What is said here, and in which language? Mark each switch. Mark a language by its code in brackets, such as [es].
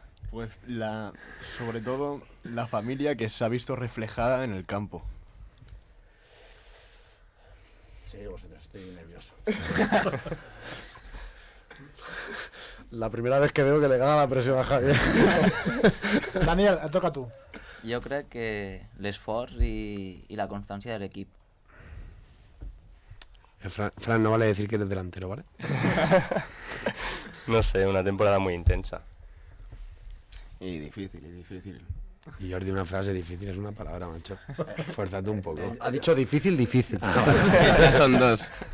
[es] Pues sobre todo la familia que se ha visto reflejada en el campo. Sí, vosotros, estoy nervioso. La primera vez que veo que le gana la presión a Javier. [ca] Daniel, et toca a tu. Jo crec que l'esforç i la constància de l'equip. [es] Fran, no vale decir que eres delantero, ¿vale? No sé, una temporada muy intensa. Y difícil. Y Jordi, una frase difícil es una palabra, macho. Fuérzate un poco. Ha dicho difícil. Ya son 2.